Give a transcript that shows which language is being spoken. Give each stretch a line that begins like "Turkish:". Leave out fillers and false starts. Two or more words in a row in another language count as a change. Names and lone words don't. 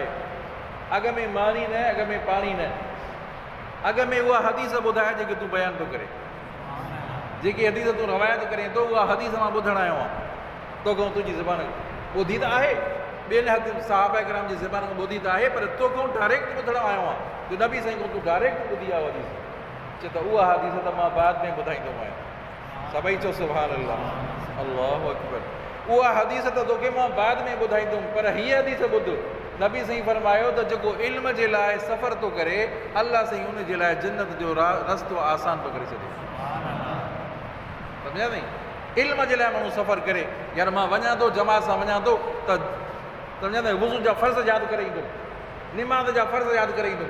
Sindhi: अॻ में मानी न, अॻ में पाणी न, अॻ में उहा हदीस ॿुधाए जेके तूं बयानु थो करे, जेकी हदीस तूं रवायत करे थो, उहा हदीस मां ॿुधणु आयो आहियां। तोखां तुंहिंजी ज़बान ॿुधी त आहे, ॿियनि हद सहाबा किराम जी ज़बान खां ॿुधी त आहे, पर तोखां डायरेक्ट ॿुधणु आयो आहियां। तूं नबी साईं खां तूं डायरेक्ट ॿुधी आहे हदीस। चए त उहा हदीस त मां बाद में ॿुधाईंदो आहियां। सभई चओ
Arabic: سبحان الله، الله أكبر.
Sindhi: उहा हदीस त तोखे मां बाद में ॿुधाईंदुमि, पर हीअ हदीस ॿुध। नबी साईं फरमायो त जेको इल्म जे लाइ सफ़र थो करे, अल्लाह साईं उन जे लाइ जन्नत जो रस्तो आसान थो करे छॾे। सम्झा नहीं? इल्म जे लाइ माण्हू सफ़र करे, यार मां वञा थो, जमात सां वञा थो त सम्झा नहीं, वुज़ू जा फ़र्ज़ यादि करे ईंदुमि, निमाज़ जा फ़र्ज़ यादि करे ईंदुमि।